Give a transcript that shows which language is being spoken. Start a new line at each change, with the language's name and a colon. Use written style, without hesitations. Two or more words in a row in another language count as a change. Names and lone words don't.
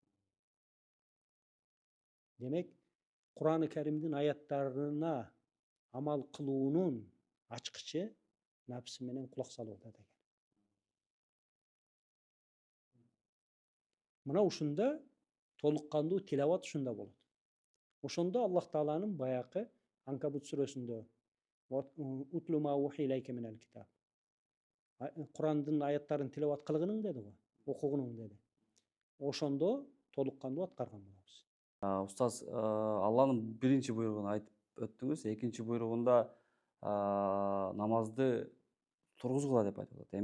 Kyrgyz: Демек, Кур'ан-ы Каримдин аяттарына амал кылуунун ачкычы напсы менен кулак салууда деген. Мына ушунда толук кандуу тилават ушунда болот. Ошондо Аллах Тааланын баякы Анкабут сүрөсүндө
Arabic: اتل ما أوحي إليك من الكتاب.
Kyrgyz: Кур'андын аяттарын тилават кылгының деди го, окугунуң деди. Ошондо толук кандуу аткарган болобуз. Устаз, Алланын биринчи буйругун айтып өттүңүз, экинчи буйругунда намазды тургузгула деп айтып атат.